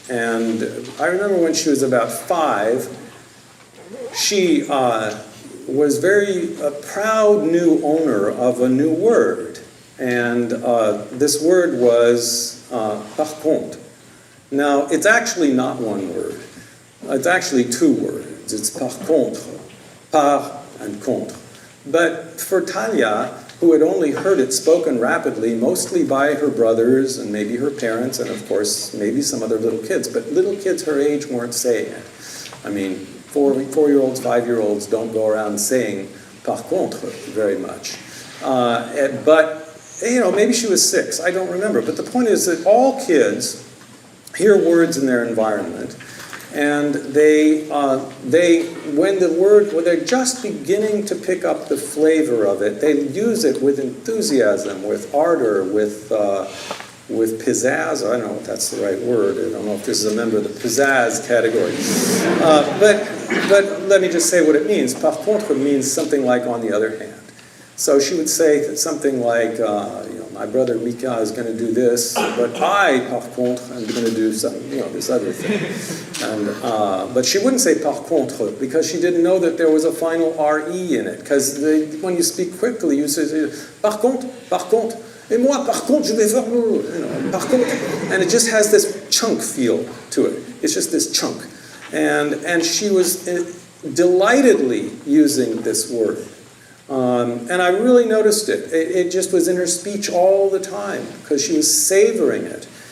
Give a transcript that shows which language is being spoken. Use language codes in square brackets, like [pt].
[en] And I remember when she was about 5, she was very proud new owner of a new word. And this word was par contre. Now, it's actually not one word. It's actually 2 words. It's par contre, par and contre. But for Talia, who had only heard it spoken rapidly, mostly by her brothers and maybe her parents, and of course maybe some other little kids, but little kids her age weren't saying it. I mean, 4-year-olds, 5-year-olds don't go around saying par contre very much. But, maybe she was 6, I don't remember. But the point is that all kids hear words in their environment, and when they're just beginning to pick up the flavor of it, they use it with enthusiasm, with ardor, with pizzazz. I don't know if that's the right word. I don't know if this is a member of the pizzazz category. But let me just say what it means. Par contre means something like on the other hand. So she would say something like, my brother Mika is going to do this, but I, par contre, am going to do something, this other thing. And, but she wouldn't say par contre because she didn't know that there was a final RE in it. Because when you speak quickly, you say, [fr] par contre, et moi, par contre, je vais faire, par contre. [en] And it just has this chunk feel to it. It's just this chunk. And she was delightedly using this word. And I really noticed it. It just was in her speech all the time because she was savoring it.